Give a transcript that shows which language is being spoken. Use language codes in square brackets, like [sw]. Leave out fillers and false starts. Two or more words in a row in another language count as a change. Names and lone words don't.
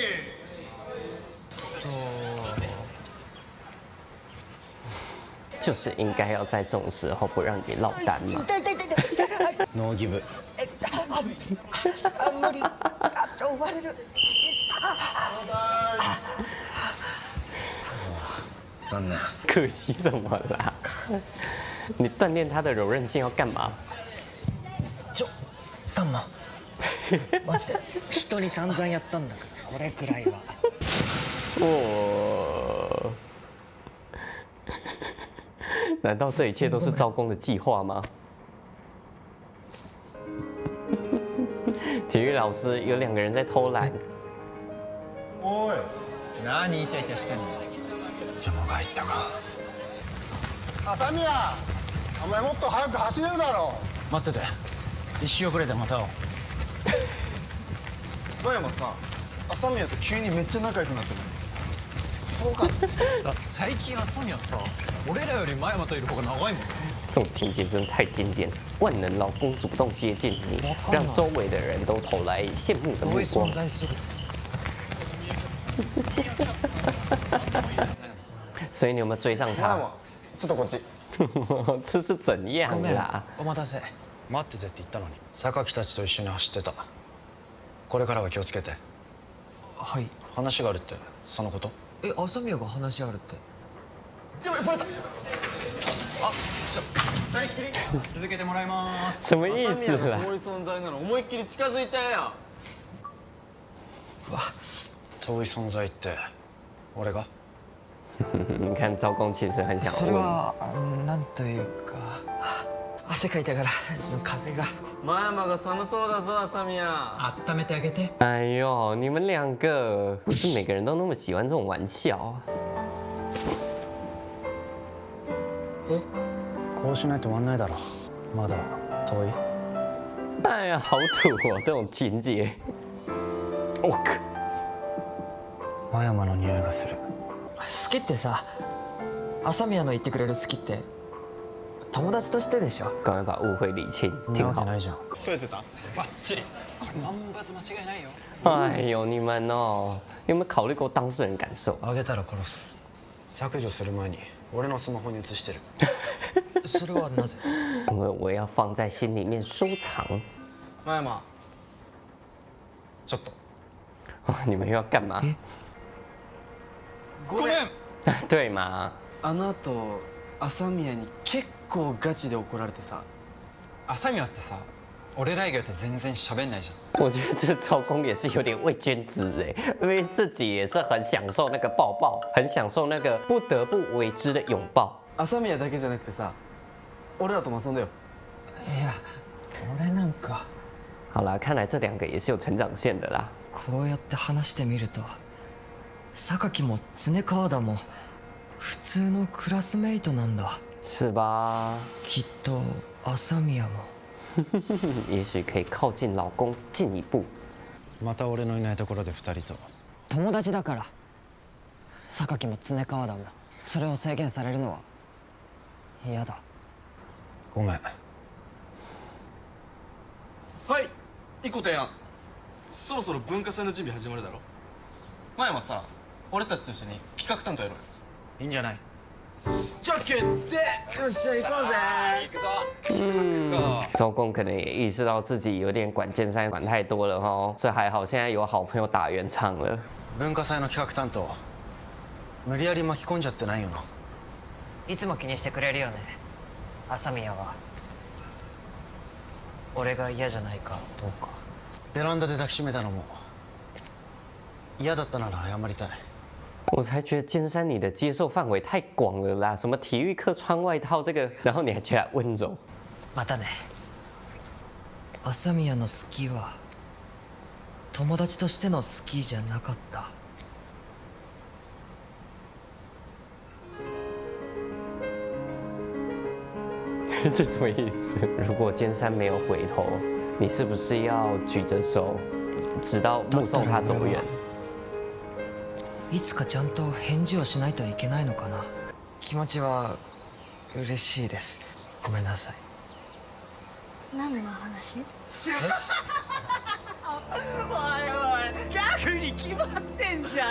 [zh] 就是应该要在这种时候不让你落单嘛。 [ja] 痛い痛い痛い痛い痛い。ノーギブ。無理。終われる。残念。 [zh] 可惜什么啦？你锻炼他的柔韧性要干嘛？ [ja] タンママジで人に散々やったんだからこれくらいは。 [zh] 我难道这一切都是招工的计划吗？体育老师有2个人在偷懒。 [ja] おい何イチャイチャしてんの。山が入ったか。朝宮お前もっと早く走れるだろ待ってて、一周遅れてまた会おう。真山さ朝宮と急にめっちゃ仲良くなってない？そうかだって最近朝宮さ、俺らより真山といる方が長いもん。 [zh] 这种情节真的太经典，万能老公主动接近你，让周围的人都投来羡慕的目光。所以你有没有追上他？ [ja] 真山ちょっとこっち。 [zh] 这是怎样 [ja] ごめん [zh] 啦？ [ja] お待たせ。待っててって言ったのに。榊たちと一緒に走ってた。これからは気をつけて。はい。話があるってそのこと？朝宮が話あるって。続けてもらいま [zh] 什么意思啦？ [ja] 遠い存在なの思いっきり近づいちゃえよ。遠い存在って俺が？ [zh] 你看赵公其实很 [ja] そ [zh] 想问。 [ja] れはなんというか、汗かいたからその風が。真山が寒そうだぞ朝宮。温めてあげて。 [zh] 哎呦，你们2个不是每个人都那么喜欢这种玩笑啊。 [ja] こうしないと終わんないだろ。まだ遠い？ [zh] 哎呀，好土哦，这种情节。我靠！ [ja] 真山の匂いがする。好きってさ、朝宮の言ってくれる好きって友達としてでしょ。 [zh] 赶快把误会理清， [ja] な [zh] 挺好。 [ja] わけないじゃん。取れてた？バッチリ。これ万発間違いないよ。 [zh] 哎呦，你们哦，有没有考虑过当事人感受？ [ja] あげたら殺す。削除する前に俺のスマホに移してる。それはなぜ？ [zh] 因为我要放在心里面收藏。 [ja] 真山ちょっと。 [zh] 你们又要干嘛？ [ja] ごめん。 [zh] 对嘛？ [ja] あの後朝宮に結構ガチで怒られてさ。朝宮ってさ、俺ら以外と全然喋んないじゃん。 [zh] 我觉得这赵公也是有点伪君子哎，因为自己也是很享受那个抱抱，很享受那个不得不为之的拥抱。 [ja] 朝宮だけじゃなくてさ、俺らとも遊んだよ。いや、俺なんか。 [zh] 好啦，看来这2个也是有成長線的啦。 [ja] こうやって話してみると、榊も常川田も普通のクラスメイトなんだ。 [zh] 是吧？ [ja] きっと朝宮も。 [zh] 也许可以靠近老公进一步。 [ja] また俺のいないところで2人と。友達だから。榊も常川田もそれを制限されるのは嫌だ。ごめん。はい1個提案。そろそろ文化祭の準備始まるだろ。真山さ、俺たちと一緒に企画担当やろうよ。いいんじゃない？じゃあ決定。よっしゃ行こうぜ。 [zh] 周公可能也意识到自己有点管剑山管太多了哈，这还好，现在有好朋友打圆场了。 [ja] 文化祭の企画担当無理やり巻き込んじゃってないよな？いつも気にしてくれるよね、朝宮は。俺が嫌じゃないかどうか。ベランダで抱きしめたのも嫌だったなら謝りたい。 [zh] 我才觉得尖山你的接受范围太广了啦，什么体育课穿外套这个，然后你还觉得温柔。 [ja] またね。朝宮の好きは友達としての好きじゃなかった。 [zh] 是什么意思？如果尖山没有回头，你是不是要举着手，直到目送他走远？ [ja] いつかちゃんと返事をしないといけないのかな。気持ちは嬉しいです。ごめんなさい。何の話？逆に決まってんじゃ